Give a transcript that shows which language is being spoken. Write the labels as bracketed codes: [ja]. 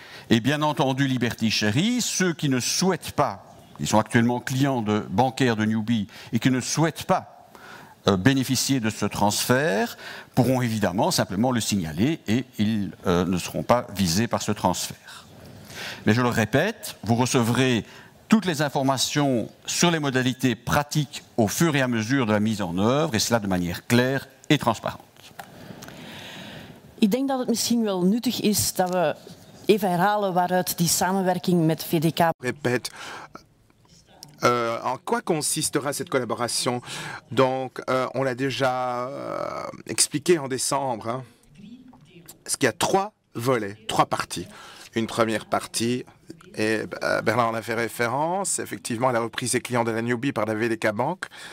[fr] Et bien entendu, Liberty Chérie, ceux qui ne souhaitent pas, ils sont actuellement clients bancaires de Newbie et qui ne souhaitent pas bénéficier de ce transfert, pourront évidemment simplement le signaler et ils ne seront pas visés par ce transfert. Mais je le répète, vous recevrez toutes les informations sur les modalités pratiques au fur et à mesure de la mise en œuvre, et cela de manière claire et transparante. [nl] Ik denk dat het misschien wel nuttig is dat we even herhalen waaruit die samenwerking met VDK... [fr] Répète. En quoi consistera cette collaboration? Donc, on l'a déjà expliqué en décembre. Hein. Parce qu'il y a 3 volets, 3 parties. Une première partie, et Bernard en a fait référence, effectivement, à la reprise des clients de la Newbie par la VDK Bank.